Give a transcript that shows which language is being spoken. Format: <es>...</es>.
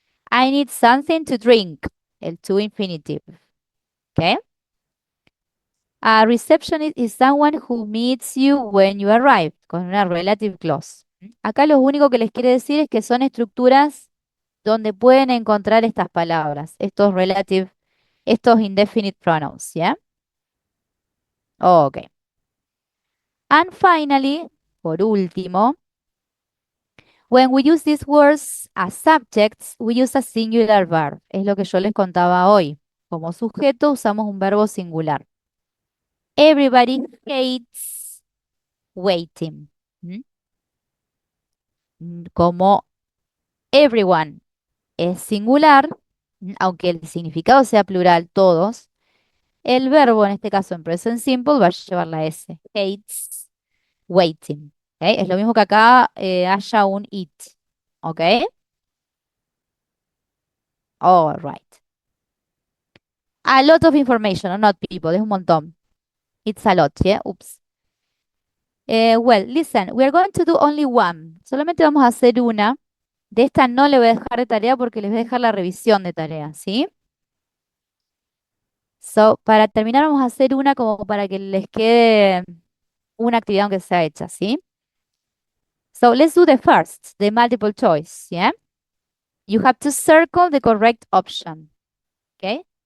<en>I need something to drink. El to infinitive. ¿Ok? A receptionist is someone who meets you when you arrive,</en> <es>con una</es> <en>relative clause.</en> <es>Acá lo único que les quiere decir es que son estructuras donde pueden encontrar estas palabras, estos relative, estos indefinite pronouns, ¿ya?</es> <en>Ok. And finally,</en> <es>por último,</es> <en>when we use these words as subjects, we use a singular verb.</en> <es>Es lo que yo les contaba hoy. Como sujeto usamos un verbo singular.</es> <en>Everybody hates waiting.</en> <es>Como everyone es singular, aunque el significado sea plural, todos, el verbo, en este caso en present simple, va a llevar la S.</es> <en>Hates waiting.</en> <es>¿Ok? Es lo mismo que acá haya un it. ¿Ok?</es> <en>All right. A lot of information, not people,</en> <es>es un montón.</es> <en>It's a lot, yeah? Oops. Well, listen, we are going to do only one.</en> <es>Solamente vamos a hacer una. De esta no le voy a dejar de tarea porque les voy a dejar la revisión de tarea, ¿sí? So, para terminar vamos a hacer una como para que les quede una actividad aunque sea hecha, ¿sí?</es> <en>So, let's do the first, the multiple choice, yeah? You have to circle the correct option, ¿ok?</en>